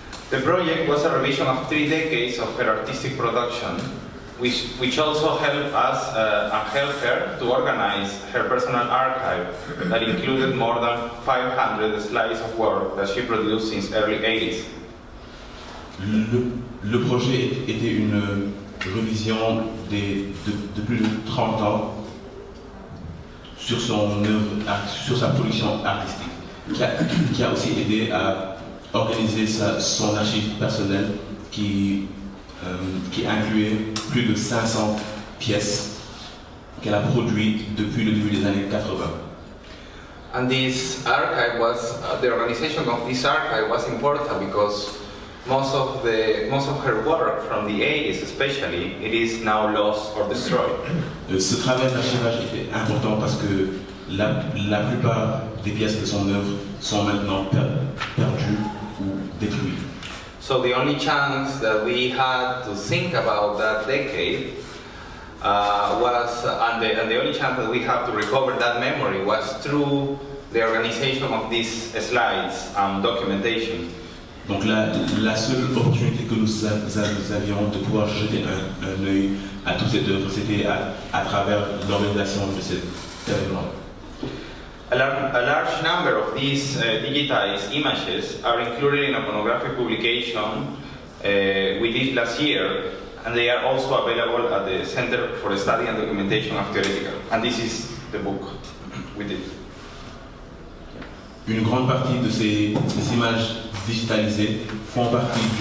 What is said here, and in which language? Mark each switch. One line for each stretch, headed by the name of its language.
English: The project was a revision of 3 decades of her artistic production, which also helped us and helped her to organize her personal archive that included more than 500 slides of work that she produced since early 80s.
French: Le projet était une revision de plus de 30 ans sur son œuvre, sur sa production artistique, qui a aussi aidé à organiser son archive personnelle qui incluait plus de 500 pièces qu'elle a produites depuis le début des années 80.
English: And this archive was, the organization of this archive was important because most of her work from the 80s especially, it is now lost or destroyed.
French: Ce travail d'archivage était important parce que la plupart des pièces de son œuvre sont maintenant perdues ou détruites.
English: So the only chance that we had to think about that decade and the only chance that we have to recover that memory was through the organization of these slides and documentation.
French: Donc la seule opportunité que nous avions de pouvoir jeter un œil à toute cette œuvre, c'était à travers l'organisation de cet événement.
English: A large number of these digitized images are included in a monographic publication we did last year, and they are also available at the Center for the Study and Documentation of TEORética. And this is the book we did.
French: Une grande partie de ces images digitalisées font partie